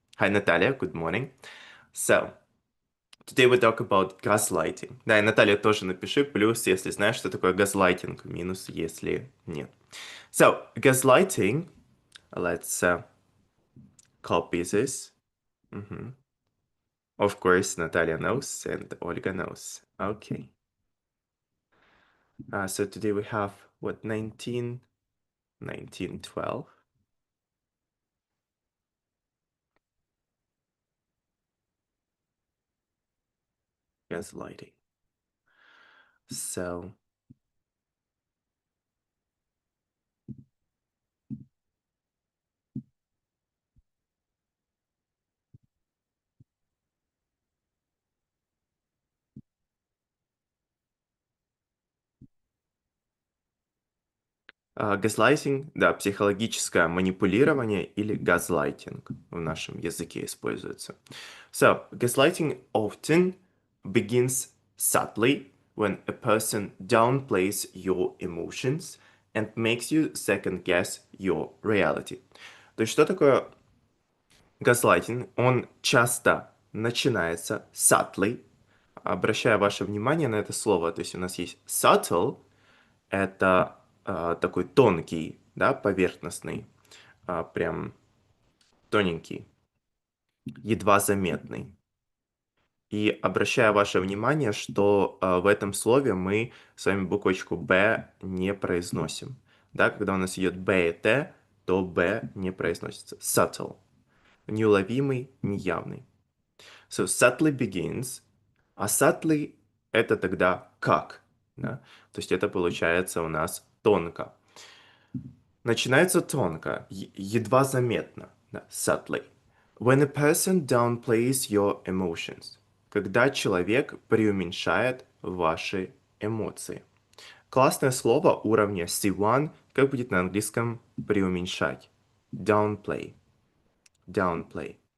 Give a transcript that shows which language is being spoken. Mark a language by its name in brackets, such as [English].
[English] Hi Natalia, good morning. So, today we talk about gaslighting. [Russian] Да, и Наталья тоже напиши, плюс, если знаешь, что такое газлайтинг, минус, если нет. [English] So, gaslighting, let's copy this. Of course, Natalia knows and Olga knows. Okay. So today we have, what, 1912. Gaslighting. [Russian] So, газлайтинг, да, психологическое манипулирование или газлайтинг в нашем языке используется. [English] So, gaslighting often begins subtly when a person downplays your emotions and makes you second guess your reality. [Russian] То есть, что такое газлайтинг? Он часто начинается subtly, обращая ваше внимание на это слово. То есть, у нас есть subtle, это такой тонкий, да, поверхностный, прям тоненький, едва заметный. И обращаю ваше внимание, что в этом слове мы с вами буквочку «б» не произносим. Да, когда у нас идет «б» и «т», то «б» не произносится. [English] Subtle. [Russian] Неуловимый, неявный. [English] So, subtly begins. [Russian] А subtly — это тогда как. Да? То есть это получается у нас тонко. Начинается тонко, едва заметно, да, subtly. [English] When a person downplays your emotions. [Russian] Когда человек преуменьшает ваши эмоции. Классное слово уровня C1, как будет на английском преуменьшать. [English] Downplay. Downplay.